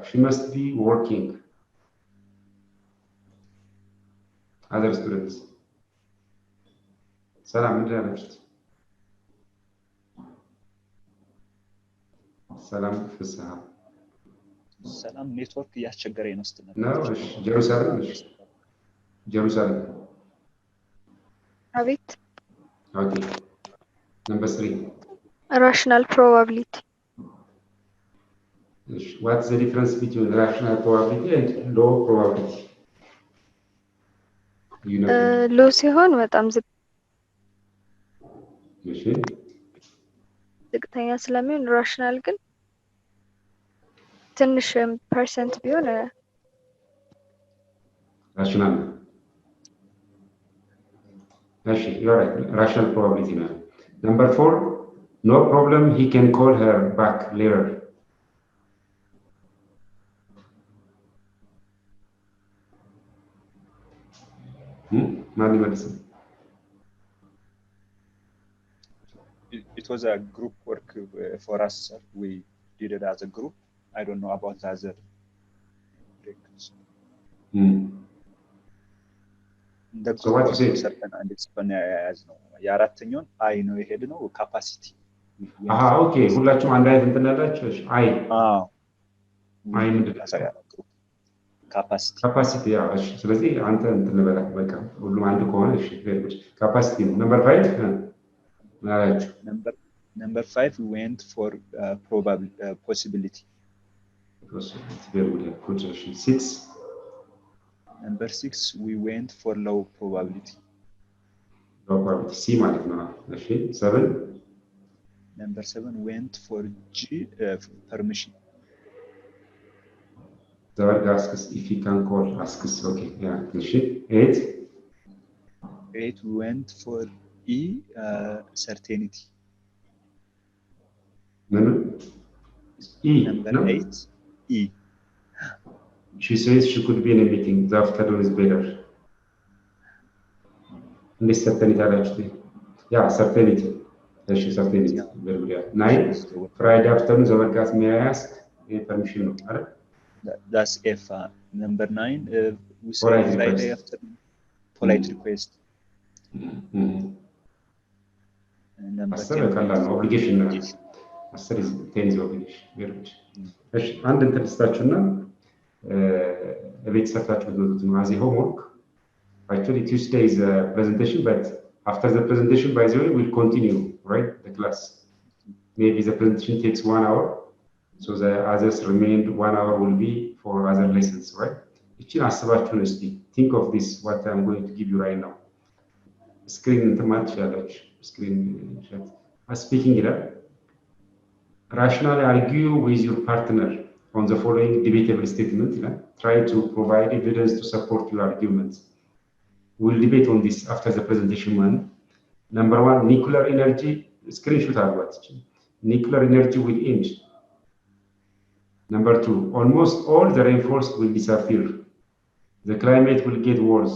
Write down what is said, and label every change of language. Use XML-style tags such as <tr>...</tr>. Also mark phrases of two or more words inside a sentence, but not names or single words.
<en>She must be working. Other students. Salam, Salam, Fusha.</en> <am>Salam network እያስቸገረኝ ነው ስትል</am> <en>No, Jerusalem.</en> <am>አቤት</am> <en>Okay. Number 3. rational probability. What's the difference between rational probability and low probability? You know.</en> <am>low ሲሆን በጣም ዝቅተኛ ስለሚሆን rational ግን ትንሽ ፐርሰንት ቢሆን</am> <en>rational. You're right. Rational probability now. Number 4, no problem. He can call her back later. It was a group work for us, sir. We did it as a group. I don't know about the other breakers. So what is it? Certain and it's</en> <am>የአራተኛውን አይ ነው የሄድ ነው ካፓሲቲ ኦኬ ሁላችሁም አንድ አይነት እንትን ያላችሁ አይ ምንድን ነው ካፓሲቲ እሺ ስለዚህ አንተ እንትን ልበላ በቃ ሁሉም አንድ ከሆነ እሺ ካፓሲቲ ነው ነምበር 5 ማለችሁ</am> <en>number 5 we went for possibility very good 6 number 6 we went for low probability</en> <am>C ማለት ነው እሺ 7</am> <en>number 7 went for G permission the word asks if he can call asks okay yeah እሺ 8 we went for E certainty E number no? 8 E she says she could be in a meeting the afternoon is better and this certainty yeah certainty እሺ certainty very good 9 Friday afternoon the word ask may I ask permission</en> <am>ነው አይደል</am> <en>that's F number 9 we say Friday afternoon polite request number 10 obligation 10 is obligation very good</en> <am>እሺ አንድ እንትን ልስጣችሁና ቤት ሰርታችሁ ብትወጡት ነው</am> <en>as a homework actually Tuesday is a presentation but after the presentation by the way we'll continue right the class maybe the presentation takes 1 hour so the others remained 1 hour will be for other lessons right እቺን</en> <am>አስባችሁን እስቲ</am> <en>think of this what I'm going to give you right now screen</en> <am>እንትማች ያላችሁ</am> <en>screen chat speaking ይላል rationally argue with your partner on the following debatable statement try to provide evidence to support your arguments we'll debate on this after the presentation one number 1 nuclear energy screenshot አድርጓት nuclear energy will end number 2 almost all the rainforest will disappear The climate will get worse.</en>